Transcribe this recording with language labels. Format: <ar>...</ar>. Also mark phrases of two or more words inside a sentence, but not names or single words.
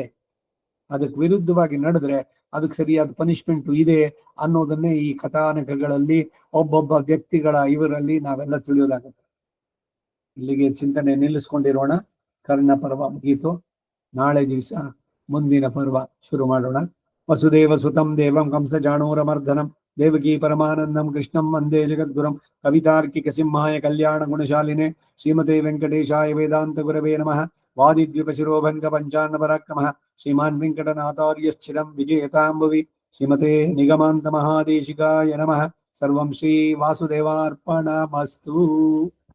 <kn>ಅದಕ್ಕೆ ವಿರುದ್ಧವಾಗಿ ನಡೆದ್ರೆ ಅದಕ್ಕೆ ಸರಿಯಾದ ಪನಿಷ್ಮೆಂಟ್ ಇದೆ ಅನ್ನೋದನ್ನೇ ಈ ಕಥಾನಕಗಳಲ್ಲಿ ಒಬ್ಬೊಬ್ಬ ವ್ಯಕ್ತಿಗಳ ಇವರಲ್ಲಿ ನಾವೆಲ್ಲ ತಿಳಿಯೋದಾಗುತ್ತೆ. ಇಲ್ಲಿಗೆ ಚಿಂತನೆ ನಿಲ್ಲಿಸ್ಕೊಂಡಿರೋಣ. ಕರ್ಣ ಪರ್ವ ಮುಗೀತು. ನಾಳೆ ದಿವಸ ಮುಂದಿನ ಪರ್ವ ಶುರು ಮಾಡೋಣ.</kn> <sa>ವಸುದೇವ ಸುತಂ ದೇವಂ ಕಂಸ ಜಾಣೂರಮರ್ಧನಂ ದೇವಕೀ ಪರಮಾನಂದಂ ಕೃಷ್ಣಂ ವಂದೇ ಜಗದ್ಗುರುಂ ಕವಿತಾರ್ಕಿಕ ಸಿಂಹಾಯ ಕಲ್ಯಾಣ ಗುಣಶಾಲಿನೆ ಶ್ರೀಮತೆ ವೆಂಕಟೇಶಾಯ ವೇದಾಂತ ಗುರವೇ ನಮಃ. ವಾದಿದ್ವಿಪಶಿರೋಭಂಗ ಪಂಚಾನ್ನ ಪರಾಕ್ರಮಃ ಶ್ರೀಮಾನ್ ವೆಂಕಟನಾಥಾರ್ಯಶ್ಚಿರಂ ವಿಜಯತಾಂಬುವಿ ಶ್ರೀಮತೆ ನಿಗಮಾಂತ ಮಹಾದೇಶಿಕಾಯ ನಮಃ. ಸರ್ವಂ ಶ್ರೀ ವಾಸುದೇವಾರ್ಪಣಮಸ್ತು.</sa>